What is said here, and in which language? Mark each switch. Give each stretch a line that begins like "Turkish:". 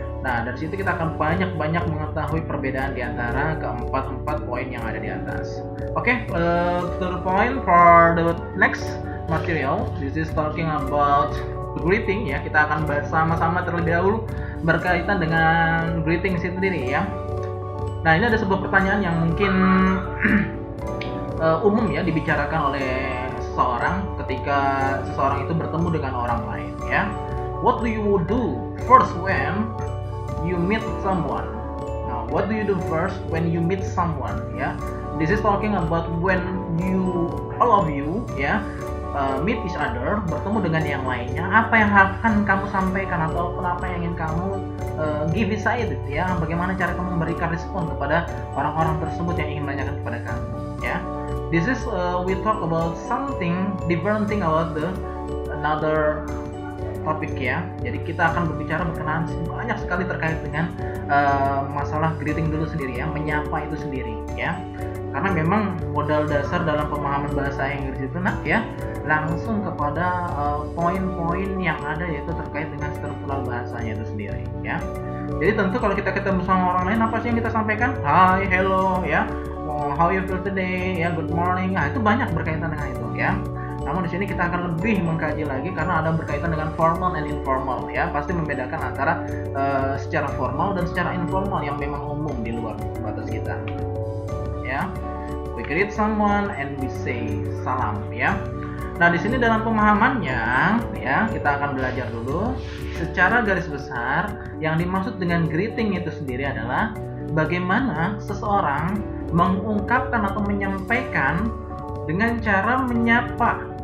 Indonesian: Nah, dari situ kita akan banyak mengetahui perbedaan di antara keempat poin yang ada di atas.
English: Oke, to the point for the next material, this is talking about greeting ya.
Indonesian: Kita akan bersama-sama terlebih dahulu berkaitan dengan greeting sendiri ya. Nah, ini ada sebuah pertanyaan yang mungkin umum ya dibicarakan oleh seseorang ketika seseorang itu bertemu dengan orang lain ya.
English: What do you do first when you meet someone? Now, what do you do first when you meet someone ya? This is talking about when all of you ya meet each other,
Indonesian: bertemu dengan yang lainnya, apa yang akan kamu sampaikan ataupun apa yang ingin kamu
English: give inside
Indonesian: ya, bagaimana cara kamu memberikan respon kepada orang-orang tersebut yang ingin menanyakan kepada kamu ya.
English: This is we talk about something different thing about the another topic ya.
Indonesian: Jadi kita akan berbicara berkenaan banyak sekali terkait dengan masalah greeting dulu sendiri ya, menyapa itu sendiri ya. Karena memang modal dasar dalam pemahaman bahasa Inggris itu ya langsung kepada poin-poin yang ada yaitu terkait dengan struktural bahasanya itu sendiri ya. Jadi tentu kalau kita ketemu sama orang lain, apa sih yang kita sampaikan?
English: Hi, hello
Indonesian: ya,
English: how you feel today
Indonesian: ya,
English: good morning.
Indonesian: Nah, itu banyak berkaitan dengan itu ya. Namun di sini kita akan lebih mengkaji lagi karena ada berkaitan dengan
English: formal and informal
Indonesian: ya. Pasti membedakan antara secara formal dan secara informal yang memang umum di luar batas kita. Ya.
English: We greet someone and we say salam ya.
Indonesian: Nah, di sini dalam pemahamannya ya, kita akan belajar dulu secara garis besar yang dimaksud dengan greeting itu sendiri adalah bagaimana seseorang mengungkapkan atau menyampaikan dengan cara menyapa.